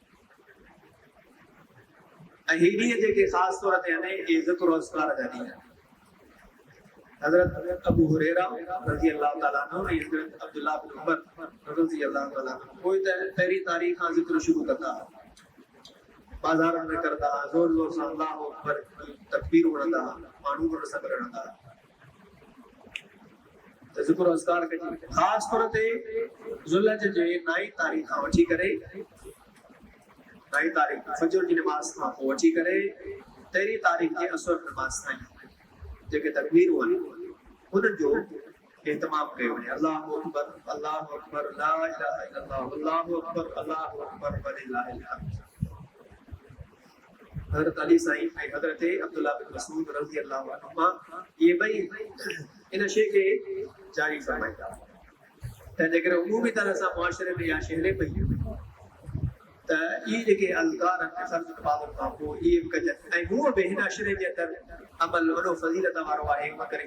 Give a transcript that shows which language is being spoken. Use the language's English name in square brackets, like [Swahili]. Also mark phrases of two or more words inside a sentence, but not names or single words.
[Sindhi] ऐं हीअ जेके ख़ासि तौर ते आहिनि इहे ज़िक्र व अस्कार जा ॾींहं हज़रत अबू हुरैरा [Arabic] رضي الله تعالى عنه [Sindhi] ऐं हज़रत अब्दुल्लाह बिन उमर [Arabic] رضي الله تعالى عنه [Sindhi] कोई त पहिरीं तारीख़ खां ज़िक्र शुरू कंदा बाज़ारनि में करंदा ज़ोर ज़ोर सां अल्लाह अकबर तकबीर हणंदा माण्हू बि सभु रहंदा त ज़िक्र अस्कार कजे ख़ासि तौर ते ज़ुल्हज जे 9 तारीख़ खां वठी करे 9 तारीख़ फजर जी नमाज़ खां पोइ वठी करे 13 तारीख़ जे असर नमाज़ ताईं जेके तकबीरूं आहिनि उन्हनि जो एहतमाम कयो वञे [Arabic] الله أكبر لا إله إلا الله الله أكبر ولله الحمد [Sindhi] हज़रत अली साईं ऐं हज़रत अब्दुल्लाह बिन मसूद [Arabic] رضي الله عنهما [Sindhi] ये ॿई इन शइ खे जारी फरमाईंदा तंहिंजे करे उमूमी तरह सां मुआशरे में इहा शइ हले पई त इहे जेके अज़कार आहिनि फ़र्ज़ नमाज़ुनि खां पोइ इहे बि कजनि ऐं हूअ बि हिन अशरे जे अंदरि अमल वॾो फज़ीलत वारो आहे इन करे